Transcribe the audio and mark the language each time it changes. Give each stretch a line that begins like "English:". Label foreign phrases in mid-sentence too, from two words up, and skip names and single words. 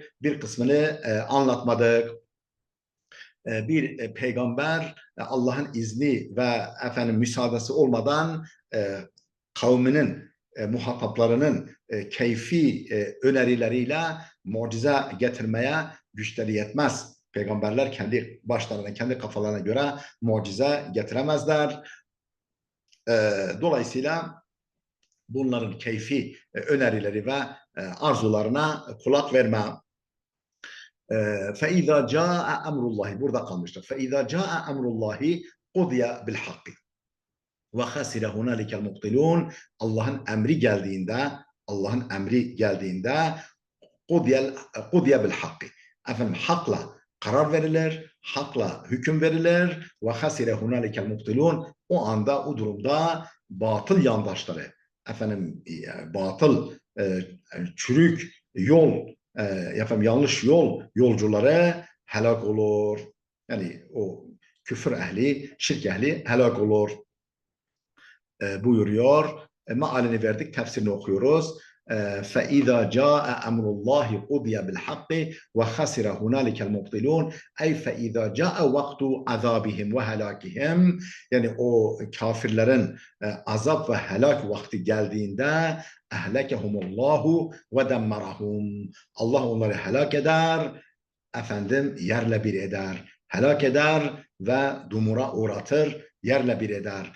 Turkish: Bir kısmını anlatmadık. Bir peygamber Allah'ın izni ve müsaadesi olmadan kavminin muhataplarının keyfi önerileriyle mucize getirmeye güçleri yetmez. Peygamberler kendi başlarına, kendi kafalarına göre mucize getiremezler. Dolayısıyla bunların keyfi önerileri ve arzularına kulak verme.
Arabic: فَاِذَا جَاءَ اَمْرُ اللّٰهِ
Turkish: Burada kalmıştık.
Arabic: فَاِذَا جَاءَ اَمْرُ اللّٰهِ قُضِيَ بِالْحَقِّ وَخَسِرَ هُنَالِكَ الْمُبْطِلُونَ
Turkish: Allah'ın emri geldiğinde
Arabic: قُضِيَ بِالْحَقِّ
Turkish: Efendim hakla karar verilir, hakla hüküm verilir.
Arabic: وَخَسِرَ هُنَالِكَ الْمُبْطِلُونَ
Turkish: O anda, o durumda batıl yandaşları, batıl, çürük yol, yanlış yolcuları helak olur. Yani o küfür ehli, şirk ehli helak olur. Buyuruyor. Mealini verdik, tefsirini okuyoruz.
Arabic: فَإِذَا جَاءَ أَمْرُ اللّٰهِ قُضِيَ بِالْحَقِّ وَخَسِرَ هُنَالِكَ الْمُبْطِلُونَ فَإِذَا جَاءَ وَقْتُ عَذَابِهِمْ وَهَلَاكِهِمْ
Turkish: Yani o kafirlerin azap ve helak vakti geldiğinde
Arabic: أهلكهم الله ودمرهم
Turkish: Allah onları helak eder, yerle bir eder. Helak eder ve dumura uğratır, yerle bir eder.